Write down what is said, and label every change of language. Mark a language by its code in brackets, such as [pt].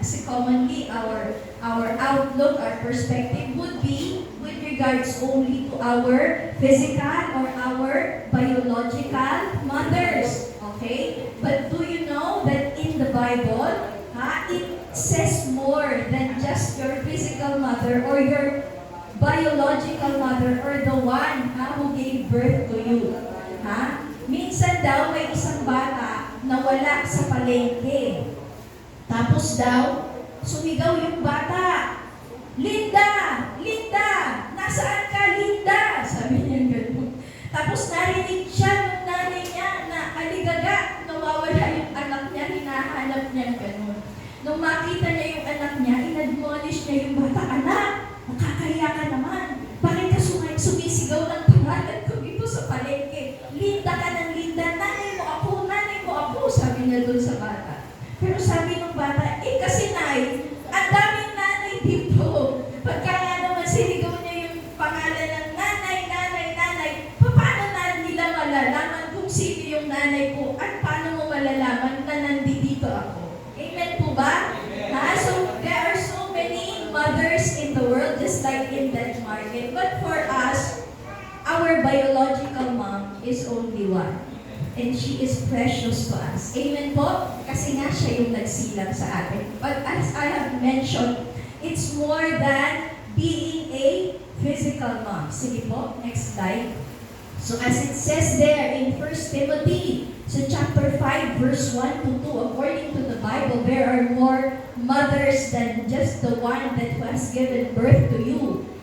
[en] Kasi commonly, our outlook, our perspective would be with regards only to our physical or our biological mothers. Okay? But do you know that in the Bible, it says more than just your physical mother or your biological mother or the one who gave birth to you. [tl] Minsan daw may isang bata na wala sa palengke. Tapos daw, sumigaw yung bata, Linda! Linda! Nasaan ka, Linda? Sabi niya gano'n. Tapos narinig siya ng nanay niya na aligaga, nawawala yung anak niya, hinahanap niya gano'n. Nung makita niya yung anak niya, inadmonish niya yung bata, anak, makakahiya ka naman. Bakit ka sumisigaw ng pangalan ko dito sa palengke? Linda ka ng Linda, nanay mo ako, sabi niya doon sa bata. Pero sabi ng bata, kasi nay, ang daming nanay dito. Pagka nga naman sinigaw niya yung pangalan ng nanay, paano na nila malalaman kung sino yung nanay ko at paano mo malalaman na nandito ako? Amen po ba? [en] So there are so many mothers in the world just like in that market. But for us, our our biological mom is only one. And she is precious to us. [tl] Amen po? Kasi nga siya yung nagsilang sa atin. [en] But as I have mentioned, it's more than being a physical mom. [tl] Sige po, [en] next slide. So as it says there in 1 Timothy, so chapter 5, verse 1 to 2, according to the Bible, there are more mothers than just the one that has given birth to you.